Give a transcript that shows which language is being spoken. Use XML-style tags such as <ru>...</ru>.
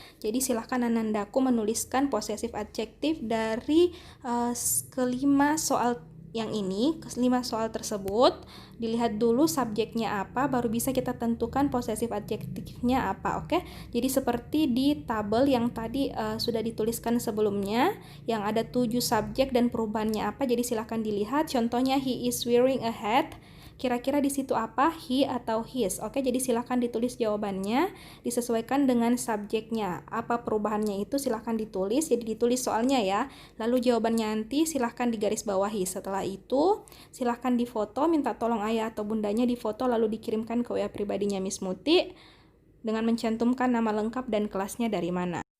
<id>Jadi silahkan Anandaku menuliskan possessive adjective dari kelima soal yang ini, kelima soal tersebut. Dilihat dulu subjeknya apa, baru bisa kita tentukan possessive adjektifnya apa, oke? Jadi seperti di tabel yang tadi sudah dituliskan sebelumnya, yang ada 7 subjek dan perubahannya apa. Jadi silahkan dilihat.</id> <en>Contohnya, he is wearing a hat.</en> <id>Kira-kira di situ apa? He atau his. Oke, jadi silahkan ditulis jawabannya, disesuaikan dengan subjeknya. Apa perubahannya itu silahkan ditulis, jadi ditulis soalnya ya. Lalu jawabannya nanti silahkan digaris bawahi. Setelah itu, silahkan difoto, minta tolong ayah atau bundanya difoto lalu dikirimkan ke WA pribadinya Miss Muti dengan mencantumkan nama lengkap dan kelasnya dari mana.</id>